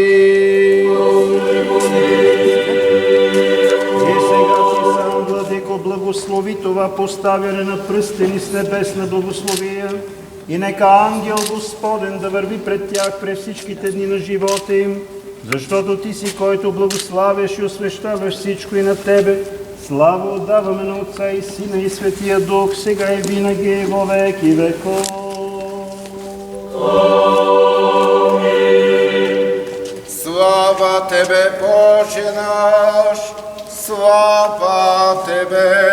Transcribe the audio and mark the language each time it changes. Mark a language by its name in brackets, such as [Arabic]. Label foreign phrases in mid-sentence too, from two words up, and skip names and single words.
[Bulgarian] И сега си сам, Владико, благослови това поставяне на пръстени с небесна благословия и нека ангел Господен да върви пред тях през всичките дни на живота им, защото Ти си, който благославяш и освещаваш всичко и на Тебе. Слава отдаваме на Отца и Сина и Светия Дух, сега и винаги и во веки веков. Слава Тебе, Боже наш, слава Тебе.